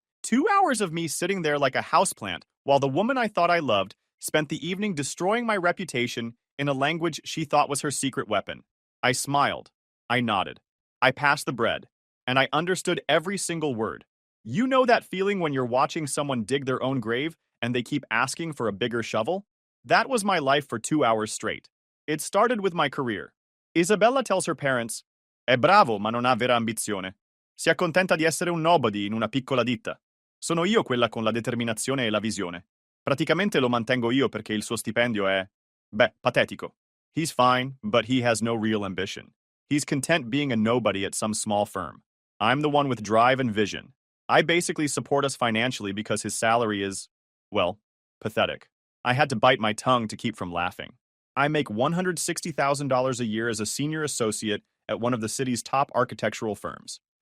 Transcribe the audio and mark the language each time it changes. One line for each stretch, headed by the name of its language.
English: 2 hours of me sitting there like a houseplant while the woman I thought I loved spent the evening destroying my reputation in a language she thought was her secret weapon. I smiled. I nodded. I passed the bread. And I understood every single word. You know that feeling when you're watching someone dig their own grave and they keep asking for a bigger shovel? That was my life for 2 hours straight. It started with my career. Isabella tells her parents,
Italian: "È bravo ma non ha vera ambizione. Si accontenta di essere un nobody in una piccola ditta. Sono io quella con la determinazione e la visione. Praticamente lo mantengo io perché il suo stipendio è, beh, patetico.
English: He's fine, but he has no real ambition. He's content being a nobody at some small firm. I'm the one with drive and vision. I basically support us financially because his salary is, well, pathetic." I had to bite my tongue to keep from laughing. I make $160,000 a year as a senior associate at one of the city's top architectural firms.